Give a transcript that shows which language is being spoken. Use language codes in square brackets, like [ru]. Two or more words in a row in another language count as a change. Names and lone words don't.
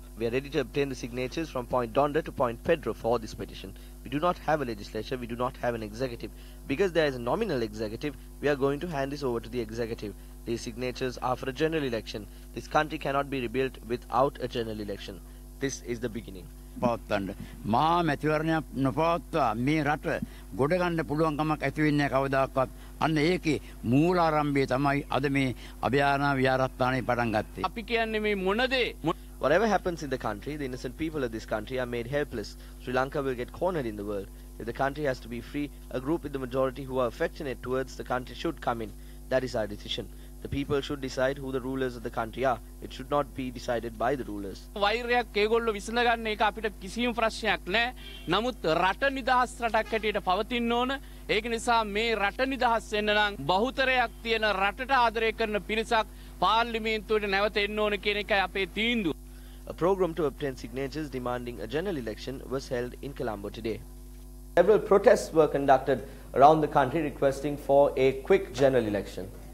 [en] We are ready to obtain the signatures from Point Donda to Point Pedro for this petition. We do not have a legislature, we do not have an executive. Because there is a nominal executive, we are going to hand this over to the executive. These signatures are for a general election. This country cannot be rebuilt without a general election. This is the beginning. [si] පවත්වන්න මා මැතිවරණයක් නොපවත්වා මේ රට ගොඩ ගන්න පුළුවන්කමක් ඇති වෙන්නේ කවදාකවත් අන්න ඒකේ මූලාරම්භය තමයි අද මේ අභයාරණ විහාරස්ථානයේ පටන් ගත්තේ. අපි කියන්නේ මේ මොනදේ [en] Whatever happens in the country, the innocent people of this country are made helpless. Sri Lanka will get cornered in the world. If the country has to be free, a group with the majority who are affectionate towards the country should come in. That is our decision. The people should decide who the rulers of the country are. It should not be decided by the rulers. [si] වෛරයක් ඒගොල්ලෝ විසඳගන්න එක අපිට කිසිම ප්‍රශ්නයක් නැහැ. නමුත් රට නිදහස් රටක් හැටියට පවතින්න ඕන. ඒක නිසා මේ රට නිදහස් වෙන්න නම් බහුතරයක් තියෙන රටට ආදරය කරන පිරිසක් පාර්ලිමේන්තුවට නැවත එන්න ඕන කියන එකයි අපේ තීන්දුව. [en] A program to obtain signatures demanding a general election was held in Colombo today. Several protests were conducted around the country requesting for a quick general election.